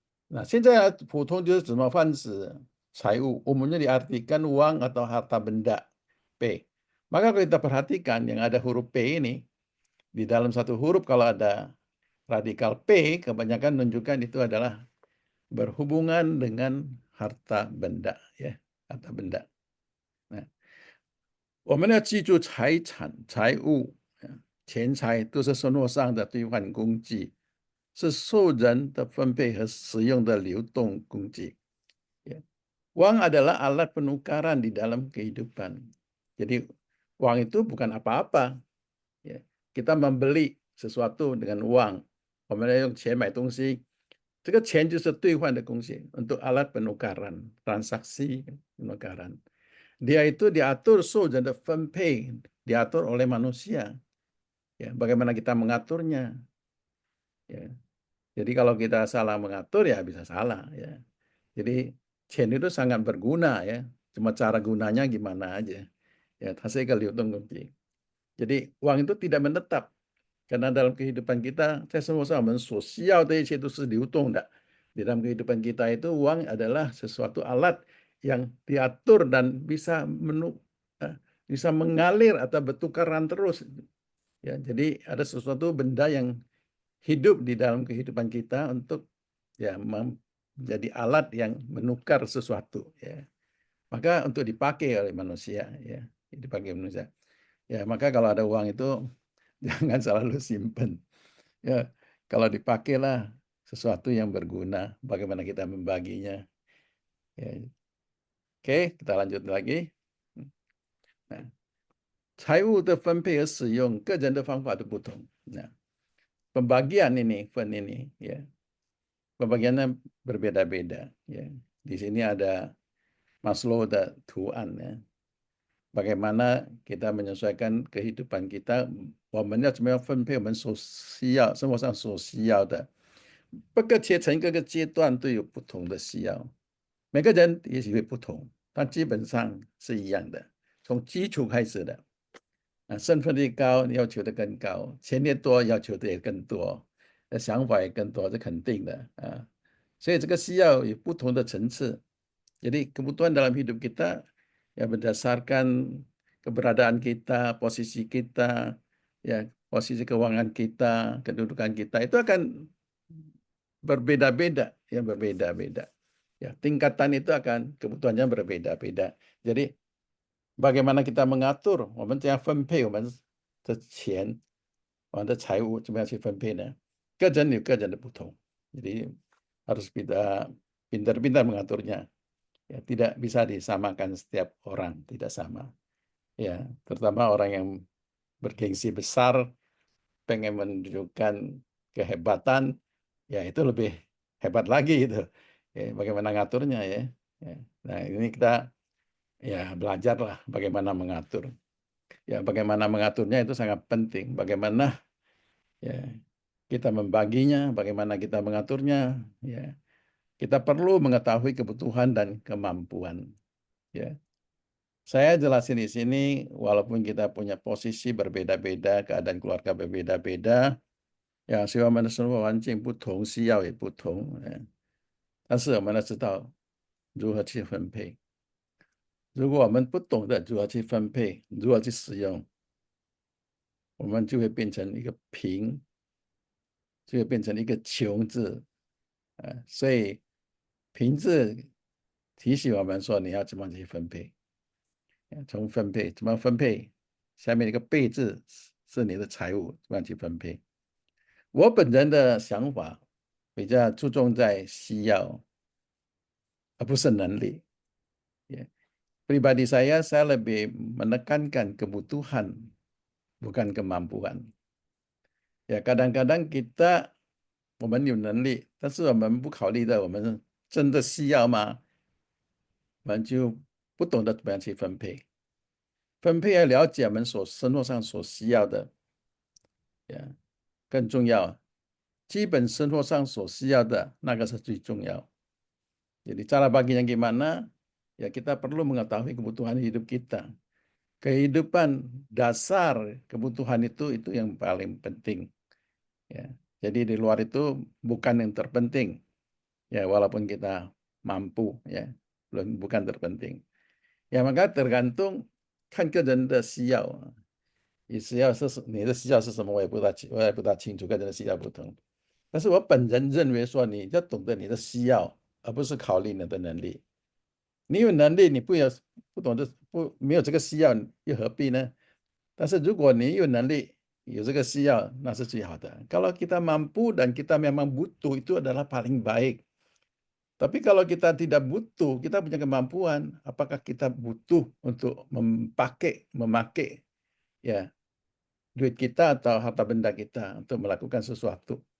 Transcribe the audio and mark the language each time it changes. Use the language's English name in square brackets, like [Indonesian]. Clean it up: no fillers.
[Indonesian] Nah, [Chinese] 现在普通就是怎么泛指财物, [Indonesian] umumnya diartikan uang atau harta benda, P. Maka kalau kita perhatikan yang ada huruf P ini, di dalam satu huruf kalau ada radikal P, kebanyakan menunjukkan itu adalah berhubungan dengan harta benda, ya, harta benda. [Chinese] Nah, 我们要记住财产、财物、钱财都是生活上的兑换工具，是受人的分配和使用的流动工具. [Indonesian] Ya. Uang adalah alat penukaran di dalam kehidupan. Jadi uang itu bukan apa-apa. Ya. Kita membeli sesuatu dengan uang. [Chinese] 我们要用钱买东西，这个钱就是兑换的工具 [Indonesian] untuk alat penukaran, transaksi penukaran. Dia itu diatur [Chinese] 受人的分配, [Indonesian] diatur oleh manusia. Ya, bagaimana kita mengaturnya. Ya. Jadi kalau kita salah mengatur ya bisa salah. Ya. Jadi chen itu sangat berguna ya. Cuma cara gunanya gimana aja. [Chinese] Ya, 它是一个流动工具. [Indonesian] Jadi uang itu tidak menetap. Karena dalam kehidupan kita, [Chinese] 在生活上我们所需要的一切都是流动的. [Indonesian] Di dalam kehidupan kita itu uang adalah sesuatu alat yang diatur dan bisa mengalir atau bertukaran terus. Ya, jadi ada sesuatu benda yang hidup di dalam kehidupan kita untuk ya menjadi alat yang menukar sesuatu. Ya. Maka untuk dipakai oleh manusia, ya, dipakai manusia. Ya, maka kalau ada uang itu jangan selalu simpen. Ya, kalau dipakailah sesuatu yang berguna, bagaimana kita membaginya. Ya. Oke, kita lanjut lagi. [Chinese] Nah, 财物的分配和使用，个人的方法都不同. [Indonesian] Nah, pembagian ini, fund ini, ya, pembagiannya berbeda-beda. Ya. Di sini ada Maslow [Chinese] 的图案, [Indonesian] ya. Bagaimana kita menyesuaikan kehidupan kita, [Chinese] 我们要怎么样分配我们所需要，生活上所需要的。各个阶层、各个阶段都有不同的需要，每个人也许会不同，但基本上是一样的。从基础开始的，身份越高，要求的更高；钱越多，要求的也更多，想法也更多，是肯定的啊。所以这个需要有不同的层次。 [Indonesian] Jadi kebutuhan dalam hidup kita ya berdasarkan keberadaan kita, posisi kita, ya posisi keuangan kita, kedudukan kita itu akan berbeda-beda, ya berbeda-beda. Ya, tingkatan itu akan kebutuhannya berbeda-beda. Jadi bagaimana kita mengatur [Chinese] 我们怎样分配我们的钱，我们的财务怎么样去分配呢？个人有个人的不同， [Indonesian] jadi harus kita pintar-pintar mengaturnya. Ya, tidak bisa disamakan setiap orang, tidak sama. Ya, terutama orang yang bergengsi besar, pengen menunjukkan kehebatan, ya itu lebih hebat lagi itu. Ya, bagaimana ngaturnya ya. Ya. Nah, ini kita ya belajarlah bagaimana mengatur. Ya, bagaimana mengaturnya itu sangat penting. Bagaimana ya kita membaginya, bagaimana kita mengaturnya, ya. Kita perlu mengetahui kebutuhan dan kemampuan, ya. Saya jelasin di sini, walaupun kita punya posisi berbeda-beda, keadaan keluarga berbeda-beda， [Chinese] 呀，所以我们的生活环境不同，需要也不同，但是我们要知道如何去分配。如果我们不懂得如何去分配，如何去使用，我们就会变成一个贫，就会变成一个穷字，所以贫字提醒我们说你要怎么去分配，从分配怎么分配，下面一个备字是你的财务怎么样去分配。我本人的想法比较注重在需要，而不是能力。 [Indonesian] Ya. Pribadi saya lebih menekankan kebutuhan, bukan kemampuan. Ya, kadang-kadang kita [Chinese] 我们有能力，但是我们不考虑到我们真的需要吗？我们就不懂得怎么样去分配。分配要了解我们所生活上所需要的，呀，更重要。基本生活上所需要的那个是最重要。 [Indonesian] Jadi cara baginya gimana? Ya kita perlu mengetahui kebutuhan hidup kita. Kehidupan dasar kebutuhan itu yang paling penting. Ya. Jadi di luar itu bukan yang terpenting. Ya walaupun kita mampu ya, bukan terpenting. Ya maka tergantung [Chinese] 看个人的需要，你需要是你的需要是什么，我也不大清楚，个人的需要不同。但是我本人认为说，你要懂得你的需要，而不是考虑你的能力。你有能力，你不懂得没有这个需要，又何必呢？但是如果你有能力，有这个需要，那是最好的。 [Indonesian] Kalau kita mampu dan kita memang butuh, itu adalah paling baik. Tapi kalau kita tidak butuh, kita punya kemampuan, apakah kita butuh untuk memakai ya duit kita atau harta benda kita untuk melakukan sesuatu?